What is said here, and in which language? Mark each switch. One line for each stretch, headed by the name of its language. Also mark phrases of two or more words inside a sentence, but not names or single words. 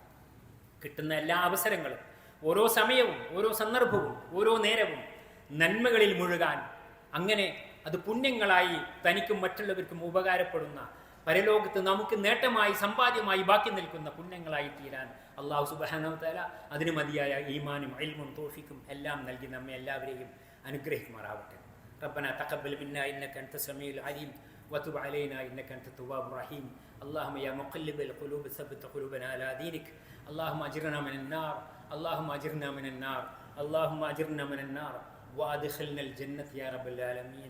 Malayalam: കിട്ടുന്ന എല്ലാ അവസരങ്ങളും, ഓരോ സമയവും, ഓരോ സന്ദർഭവും, ഓരോ നേരവും നന്മകളിൽ മുഴുകാൻ, അങ്ങനെ അത് പുണ്യങ്ങളായി തനിക്കും മറ്റുള്ളവർക്കും ഉപകാരപ്പെടുന്ന, പരലോകത്ത് നമുക്ക് നേട്ടമായി സമ്പാദ്യമായി ബാക്കി നിൽക്കുന്ന പുണ്യങ്ങളായി തീരാൻ അള്ളാഹു
Arabic: سبحانه وتعالى
Malayalam: അതിന് മതിയായ ഈമാനും ഇൽമും തൗഫീഖും എല്ലാം നൽകി നമ്മെ എല്ലാവരെയും അനുഗ്രഹിക്കുമാറാവട്ടെ.
Arabic: ربنا تقبل منا إنك أنت السميع العليم وتب علينا إنك أنت التواب الرحيم. اللهم يا مقلب القلوب ثبت قلوبنا على دينك. اللهم أجرنا من النار، اللهم أجرنا من النار، اللهم أجرنا من النار وأدخلنا الجنة يا رب العالمين.